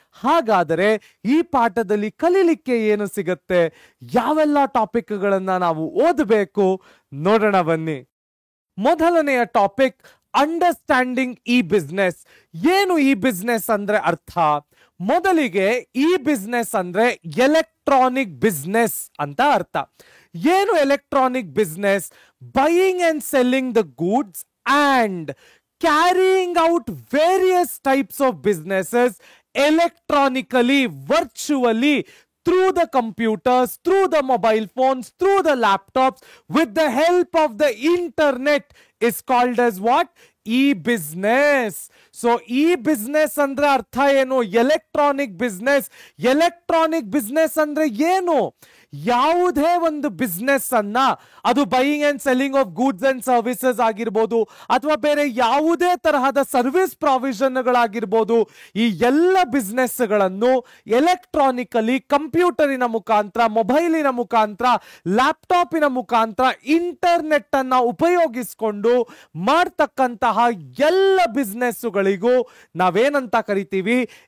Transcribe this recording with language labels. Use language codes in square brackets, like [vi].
[kn] ಹಾಗಾದರೆ ಈ ಪಾಠದಲ್ಲಿ ಕಲಿಲಿಕ್ಕೆ ಏನು ಸಿಗುತ್ತೆ, ಯಾವೆಲ್ಲ ಟಾಪಿಕ್ಗಳನ್ನ ನಾವು ಓದಬೇಕು ನೋಡೋಣ ಬನ್ನಿ. ಮೊದಲನೆಯ ಟಾಪಿಕ್, ಅಂಡರ್ಸ್ಟ್ಯಾಂಡಿಂಗ್ ಇ ಬಿಸ್ನೆಸ್. ಏನು ಇ ಬಿಸ್ನೆಸ್ ಅಂದ್ರೆ ಅರ್ಥ? ಮೊದಲಿಗೆ ಇ ಬಿಸ್ನೆಸ್ ಅಂದ್ರೆ ಎಲೆಕ್ಟ್ರಾನಿಕ್ ಬಿಸ್ನೆಸ್ ಅಂತ ಅರ್ಥ. ಏನು electronic business? [en] Buying and selling the goods and carrying out various types of businesses electronically, virtually, through the computers, through the mobile phones, through the laptops, with the help of the internet is called as what? E-business. [kn] So e-business ಅಂದ್ರೆ ಅರ್ಥ ಏನು? Electronic business. Electronic business ಅಂದ್ರೆ ಏನು? ಯಾವುದೇ ಒಂದು business ಅನ್ನ, ಅದು buying and selling of goods and services ಆಗಿರ್ಬೋದು, ಅಥವಾ ಬೇರೆ ಯಾವುದೇ ತರಹದ ಸರ್ವಿಸ್ ಪ್ರಾವಿಷನ್ಗಳಾಗಿರ್ಬೋದು, ಈ ಎಲ್ಲ ಬಿಸ್ನೆಸ್ಗಳನ್ನು ಎಲೆಕ್ಟ್ರಾನಿಕಲಿ, ಕಂಪ್ಯೂಟರಿನ ಮುಖಾಂತರ, ಮೊಬೈಲಿನ ಮುಖಾಂತರ, ಲ್ಯಾಪ್ಟಾಪಿನ ಮುಖಾಂತರ, ಇಂಟರ್ನೆಟ್ ಅನ್ನ ಉಪಯೋಗಿಸಿಕೊಂಡು ಮಾಡ್ತಕ್ಕಂತಹ ಎಲ್ಲ ಬಿಸ್ನೆಸ್ಗಳಿಗೂ ನಾವೇನಂತ ಕರಿತೀವಿ?